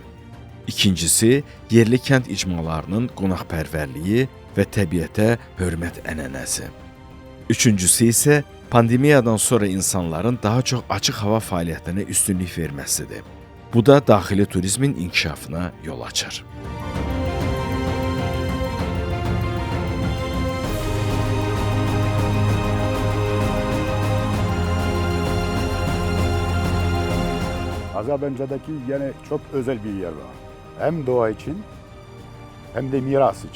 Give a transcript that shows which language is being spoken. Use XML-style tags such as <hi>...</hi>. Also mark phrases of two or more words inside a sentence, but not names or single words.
<az>İkincisi, yerli kənd icmalarının qonaqpərvərliyi və təbiətə hörmət ənənəsi. Üçüncüsü isə pandemiyadan sonra insanların daha çox açıq hava fəaliyyətinə üstünlük verməsidir. Bu da daxili turizmin inkişafına yol açır.</az> <tr>Azerbaycan'daki yine çok özel bir yer var. Hem doğa için hem de miras için.</tr>